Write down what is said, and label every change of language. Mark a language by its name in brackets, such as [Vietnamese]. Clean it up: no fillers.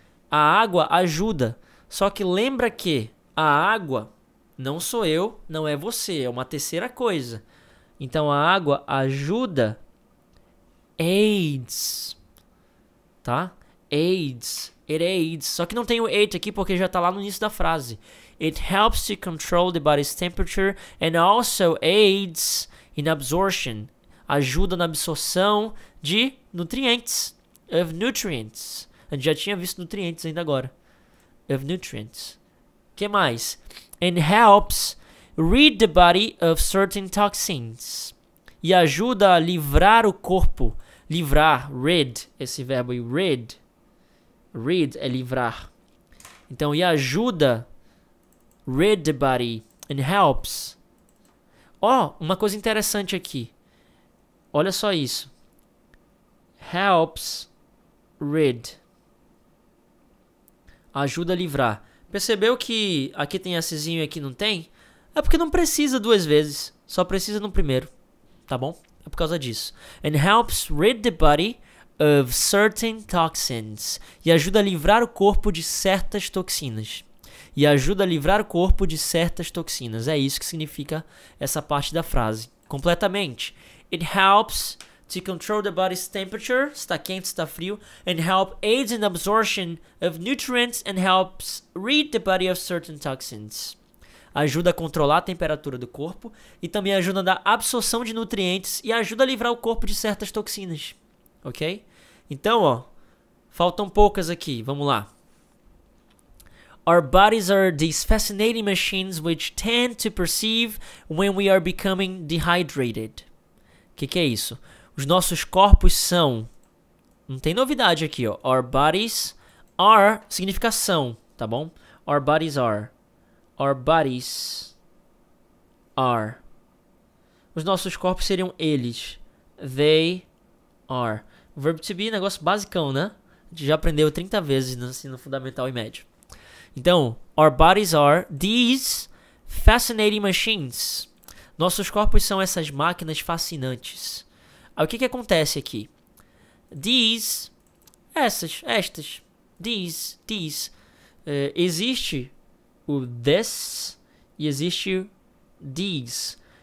[Portuguese] A água ajuda. Só que lembra que a água não sou eu, não é você, é uma terceira coisa. Então a água ajuda, aids, tá? [English] Aids, it aids. [Portuguese] Só que não tem o aid aqui porque já tá lá no início da frase. [English] It helps to control the body's temperature and also aids in absorption. [Portuguese] Ajuda na absorção de nutrientes. [English] Of nutrients. [Portuguese] A gente já tinha visto nutrientes ainda agora. [English] Of nutrients. [Portuguese] Que mais? [English] And helps rid the body of certain toxins. [Portuguese] E ajuda a livrar o corpo. Livrar, rid, esse verbo aí, rid. Rid é livrar. Então, e ajuda, [English] rid the body, and helps. [Portuguese] Ó, uma coisa interessante aqui. Olha só isso. [English] helps rid. [Portuguese] Ajuda a livrar. Percebeu que aqui tem Szinho e aqui não tem? É porque não precisa duas vezes. Só precisa no primeiro. Tá bom? É por causa disso. [English] And helps rid the body of certain toxins. [Portuguese] E ajuda a livrar o corpo de certas toxinas. E ajuda a livrar o corpo de certas toxinas. É isso que significa essa parte da frase. [English] Completamente. It helps to control the body's temperature, [Portuguese] está quente, está frio, [English] and help aids in the absorption of nutrients and helps rid the body of certain toxins. [Portuguese] Ajuda a controlar a temperatura do corpo e também ajuda na absorção de nutrientes e ajuda a livrar o corpo de certas toxinas. Ok? Então, ó, faltam poucas aqui, vamos lá. [English] Our bodies are these fascinating machines which tend to perceive when we are becoming dehydrated. [Portuguese] O que é isso? Os nossos corpos são... Não tem novidade aqui, ó. [English] Our bodies are [Portuguese] significa são, tá bom? [English] Our bodies are. Our bodies are. [Portuguese] Os nossos corpos seriam eles. [English] They are. [Portuguese] O verbo to be é negócio basicão, né? A gente já aprendeu 30 vezes no ensino fundamental e médio. [English] Então, our bodies are these fascinating machines. [Portuguese] Nossos corpos são essas máquinas fascinantes. Aí o que acontece aqui? These, estas, these. Existe o this e existe o these.